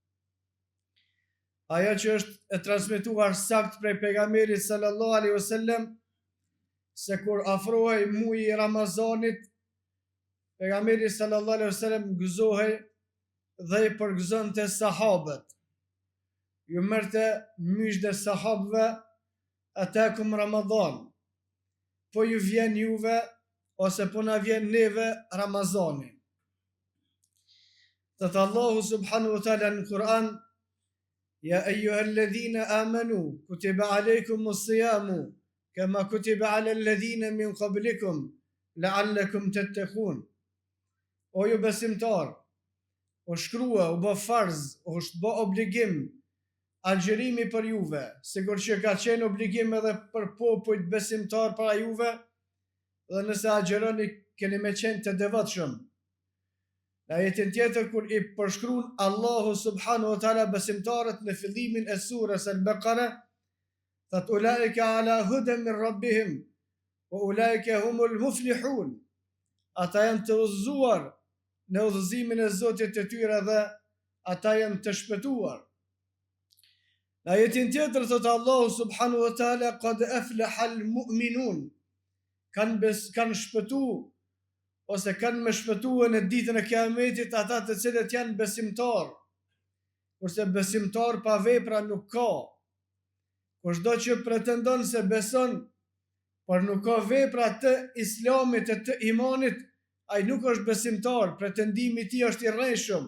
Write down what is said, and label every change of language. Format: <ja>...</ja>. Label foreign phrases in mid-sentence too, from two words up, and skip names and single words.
<sq>Ajo që është e transmetuar sakt prej pejgamberit</sq> <ar>صلى الله عليه وسلم</ar> <sq>se kur afrohej muaji i Ramazanit, pejgamberi</sq> <ar>صلى الله عليه وسلم</ar> <sq>gëzohej dhe I përgëzonte sahabët. Ju merrte myshdë sahabëve,</sq> <ar>أتاكم رمضان.</ar> <sq>Po ju vjen juve ose po na vjen neve Ramazani. Thot Allahu</sq> <ar>سبحانه وتعالى</ar> <sq>në Kur'an:</sq> <ar>يا أيها الذين آمنوا كتب عليكم الصيام كما كتب على الذين من قبلكم لعلكم تتقون.</ar> <sq>O ju besimtar, o shkrua, u bë farz, o është bë obligim agjërimi për juve, sikur që ka qenë obligim edhe për popujt besimtar para juve, dhe nëse agjeroni keni me qenë të devotshëm. Në ajetin tjetër kur I përshkruan Allahu</sq> <ar>سبحانه وتعالى</ar> <sq>besimtarët në fillimin e surës Al-Baqara, thot</sq> <ar>أولئك على هدى من ربهم وأولئك هم المفلحون.</ar> <sq>Ata janë të udhëzuar në udhëzimin e Zotit të tyre dhe ata janë të shpëtuar. Në ajetin tjetër thot Allahu</sq> <ar>سبحانه وتعالى قد أفلح المؤمنون.</ar> <sq>Kanë shpëtu ose kanë me shpëtuar në ditën e Kiametit ata të cilët janë besimtar. Kurse besimtar pa vepra nuk ka. Kushdo që pretendon se beson, por nuk ka vepra të Islamit e të imanit, ai nuk është besimtar, pretendimi I tij është I rreshëm.</sq>